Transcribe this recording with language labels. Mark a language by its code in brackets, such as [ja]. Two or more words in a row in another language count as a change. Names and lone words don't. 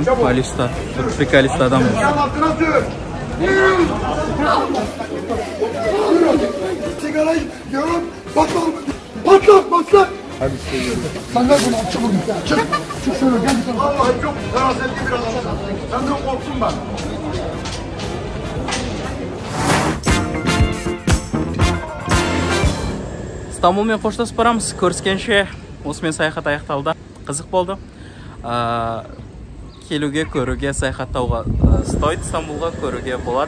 [tr] Ali Usta, Türk Ali Usta adam olmuş. Sigarayı diyorum, patlat, patlat. Hadi seviyorum. Sen ver bunu, çık buradan. Çık, çık şöyle gel. Vallahi çok ferasetli bir adam. Senden korktum ben. [kk] Стамбулмен қоштасып барамыз. Көріскенше осымен саяхат аяқталды. Қызық болды. Келуге, көруге, саяхаттауға стоит, Стамбулға көруге болады.